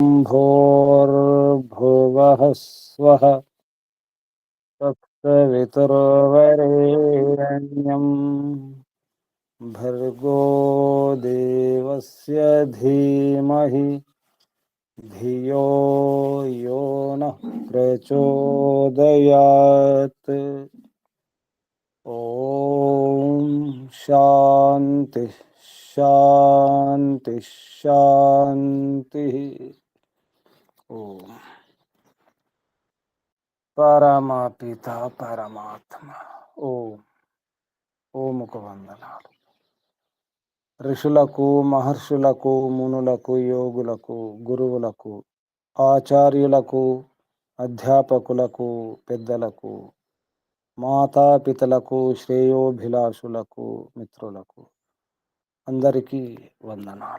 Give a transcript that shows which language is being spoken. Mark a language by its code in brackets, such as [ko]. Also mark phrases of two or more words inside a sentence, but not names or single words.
[sa] भोर्भुवः स्वः तत्सवितुर्वरेण्यं भर्गो देवस्य धीमहि धियो यो नः प्रचोदयात्। ओम शांति शांति शांति। [te] ओम పరమపిత పరమాత్మ. ఓం ఓముకు వందనాలు. ఋషులకు, మహర్షులకు, మునులకు, యోగులకు, గురువులకు, ఆచార్యులకు, అధ్యాపకులకు, పెద్దలకు, మాతాపితలకు, శ్రేయోభిలాషులకు, మిత్రులకు అందరికీ వందనాలు.